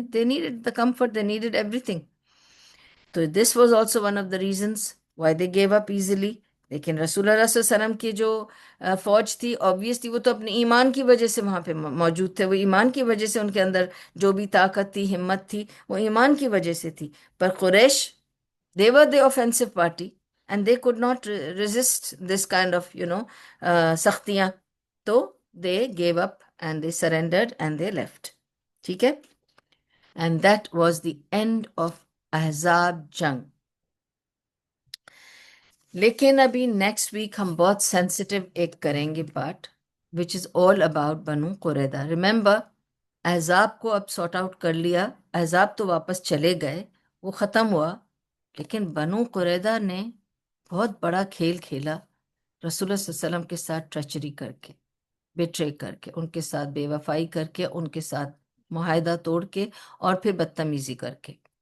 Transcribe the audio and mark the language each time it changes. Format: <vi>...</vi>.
<en>They needed the comfort, they needed everything. तो this was also one of the reasons why they gave up easily.</en> <hi>लेकिन रसूलुल्लाह सल्लल्लाहु अलैहि वसल्लम की जो फौज थी, ऑब्वियसली वो तो अपने ईमान की वजह से वहां पे मौजूद थे, वो ईमान की वजह से उनके अंदर जो भी ताकत थी, हिम्मत थी, वो ईमान की वजह से थी।</hi> <en>पर कुरैश, they were the offensive party, and they could not resist this kind of</en> <hi>सख्तियां, तो</hi> <en>they gave up and they surrendered and they left.</en> <hi>ठीक है,</hi> <en>and that was the end of ahzab jang.</en> <hi>लेकिन अभी नेक्स्ट वीक हम बहुत sensitive एक करेंगे part,</hi> <en>which is all about</en> <hi>Banu कुरैदा। Remember, अहज़ाब को अब सॉर्ट आउट कर लिया, अहज़ाब तो वापस चले गए, वो ख़त्म हुआ, लेकिन बनु कुरैदा ने बहुत बड़ा खेल खेला रसूलुल्लाह सल्लल्लाहु अलैहि वसल्लम के साथ, ट्रचरी करके, बेट्रे करके, उनके साथ बेवफाई करके, उनके साथ मुआहदा तोड़ के, और फिर बदतमीजी करके।</hi>